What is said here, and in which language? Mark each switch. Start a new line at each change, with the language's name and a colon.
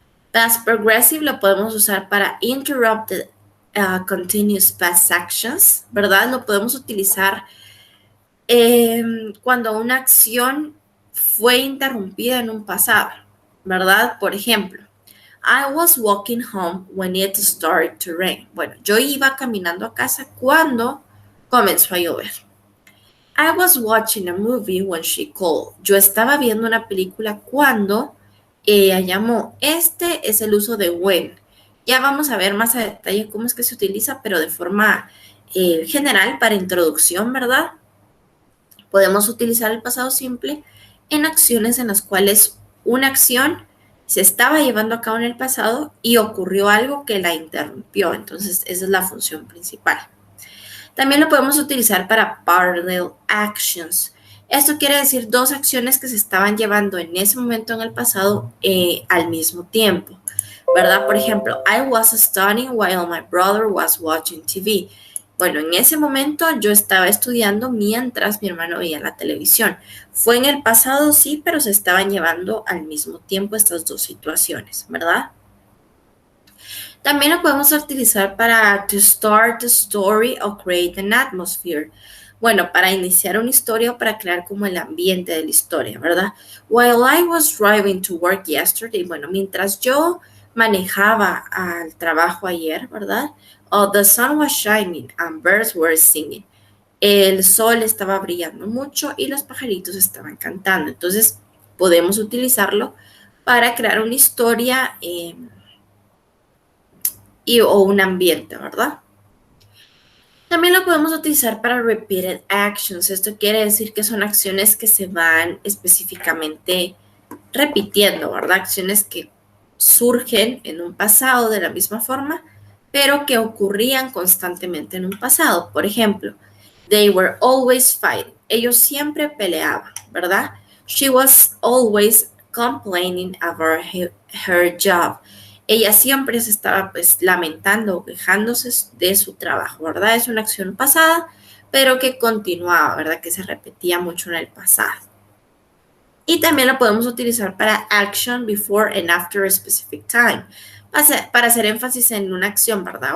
English: Past progressive
Spanish: lo podemos usar para
English: interrupted continuous past actions,
Spanish: ¿verdad? Lo podemos utilizar cuando una acción fue interrumpida en un pasado, ¿verdad? Por ejemplo,
English: I was walking home when it started to rain.
Spanish: Bueno, yo iba caminando a casa cuando comenzó a llover.
English: I was watching a movie when she called.
Spanish: Yo estaba viendo una película cuando ella llamó. Este es el uso de when. Ya vamos a ver más a detalle cómo es que se utiliza, pero de forma general para introducción, ¿verdad? Podemos utilizar el pasado simple en acciones en las cuales una acción se estaba llevando a cabo en el pasado y ocurrió algo que la interrumpió. Entonces, esa es la función principal. También lo podemos utilizar para
English: parallel actions.
Spanish: Esto quiere decir dos acciones que se estaban llevando en ese momento en el pasado al mismo tiempo, ¿verdad? Por ejemplo,
English: I was studying while my brother was watching TV.
Spanish: Bueno, en ese momento yo estaba estudiando mientras mi hermano veía la televisión. Fue en el pasado, sí, pero se estaban llevando al mismo tiempo estas dos situaciones, ¿verdad? También lo podemos utilizar para
English: to start a story or create an atmosphere.
Spanish: Bueno, para iniciar una historia o para crear como el ambiente de la historia, ¿verdad?
English: While I was driving to work yesterday,
Spanish: bueno, mientras yo manejaba al trabajo ayer, ¿verdad?
English: Oh, the sun was shining and birds were singing.
Spanish: El sol estaba brillando mucho y los pajaritos estaban cantando. Entonces, podemos utilizarlo para crear una historia o un ambiente, ¿verdad? También lo podemos utilizar para
English: repeated actions.
Spanish: Esto quiere decir que son acciones que se van específicamente repitiendo, ¿verdad? Acciones que surgen en un pasado de la misma forma, pero que ocurrían constantemente en un pasado. Por ejemplo,
English: they were always fighting.
Spanish: Ellos siempre peleaban, ¿verdad?
English: She was always complaining about her job.
Spanish: Ella siempre se estaba pues lamentando o quejándose de su trabajo, ¿verdad? Es una acción pasada, pero que continuaba, ¿verdad? Que se repetía mucho en el pasado. Y también lo podemos utilizar para
English: action before and after a specific time,
Spanish: para hacer énfasis en una acción, ¿verdad?